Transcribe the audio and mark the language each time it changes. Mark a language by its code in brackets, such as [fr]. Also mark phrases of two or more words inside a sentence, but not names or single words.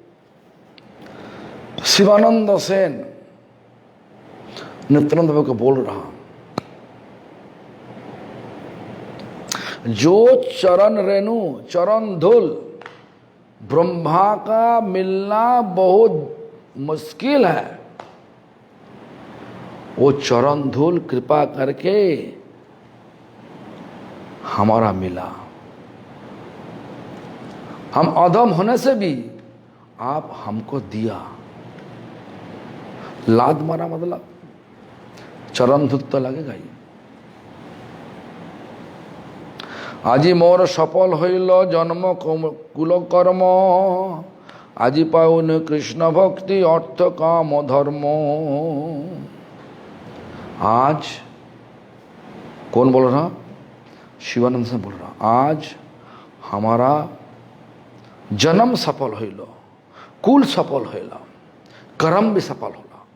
[hi] शिवानंद सेन नित्यानंद बाबा को बोल रहा, जो चरण रेणु चरण धूल ब्रह्मा का मिलना बहुत मुश्किल है, वो चरण धूल कृपा करके हमारा मिला। हम अधम होने से भी आप हमको दिया। लाद मारा मतलब चरण धूल तो लगेगा ही। [bn] আজি মোর সফল হইল জন্ম কুলকর্ম, আজি পাউন কৃষ্ণ ভক্তি অর্থ কাম ধর্ম। [hi] आज कौन बोल रहा? शिवानंद से बोल रहा, आज हमारा जन्म सफल होइल, कुल सफल होइल, कर्म भी सफल होला।